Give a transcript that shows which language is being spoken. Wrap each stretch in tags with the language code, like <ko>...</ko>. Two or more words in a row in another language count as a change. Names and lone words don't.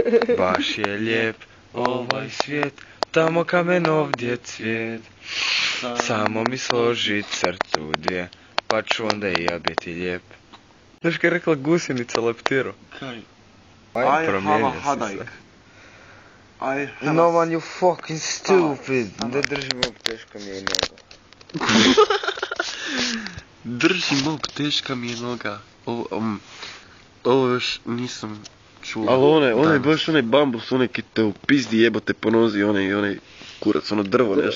<hr>Baš je lijep ovaj svijet, tamo kamen ovdje cvijet. Samo mi složi crtu dvije, pa ću onda i ja biti lijep. Znaš kaj je rekla gusjenica leptiru? Kaj?</hr> <en>I have a</en> <hr>promijenio si</hr> <en>headache.</en> <hr>se.</hr> <en>I have No a... man, you fucking stupid.</en> <hr>Ne držim ovog, teška mi je noga. Držim ovog, teška mi je noga. Ovo još nisam čuo. Ali onaj baš onaj bambus, onaj ki te u pizdi jebote po nozi, onaj kurac, ono drvo nešto.</hr>